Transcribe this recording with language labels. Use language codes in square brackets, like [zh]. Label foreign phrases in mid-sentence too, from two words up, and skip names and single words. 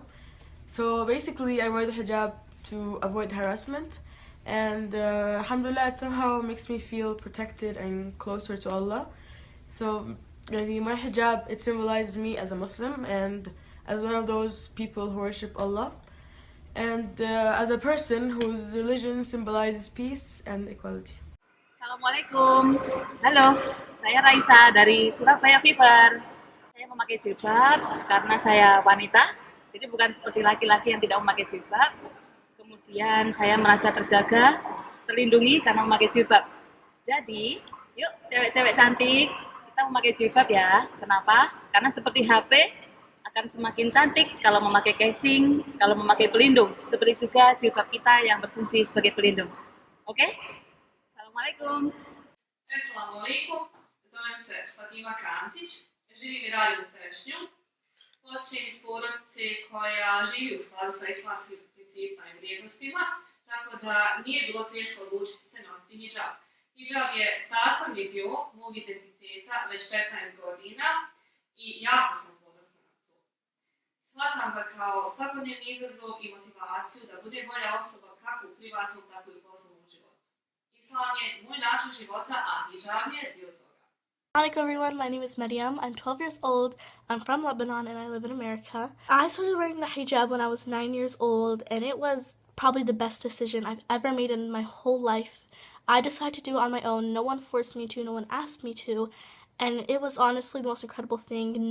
[en] So basically I wear the hijab to avoid harassment, and alhamdulillah it somehow makes me feel protected and closer to Allah. So my hijab, it symbolizes me as a Muslim and as one of those people who worship Allah, and as a person whose religion symbolizes peace and equality. [id] Assalamualaikum. Halo, saya Raisa dari Surabaya Fever. Saya memakai jilbab karena saya wanita, jadi bukan seperti laki-laki yang tidak memakai jilbab. Kemudian saya merasa terjaga, terlindungi karena memakai jilbab. Jadi, yuk cewek-cewek cantik, kita memakai jilbab ya. Kenapa? Karena seperti HP, akan semakin cantik kalau memakai casing, kalau memakai pelindung. Seperti juga jilbab kita yang berfungsi sebagai pelindung. Oke? Assalamualaikum. [bs] Assalamualaikum. Zovem se Fatima Kantić, živim i radim u Terešnju. Počinjem iz porodice koja živi u skladu sa islamskim principima i vrijednostima, tako da nije bilo teško odlučiti se nositi hijab. Hijab je sastavni dio mog identiteta već 15 godina i jako sam ponosna na to. Shvatam ga kao svakodnevni izazov i motivaciju da bude bolja osoba kako u privatnom, tako i u poslovnom životu. Islam je moj način života, a hijab je dio toga. [en] Assalamualaikum everyone, my name is Mariam. I'm 12 years old, I'm from Lebanon and I live in America. I started wearing the hijab when I was 9 years old, and it was probably the best decision I've ever made in my whole life. I decided to do it on my own. No one forced me to, no one asked me to, and it was honestly the most incredible thing.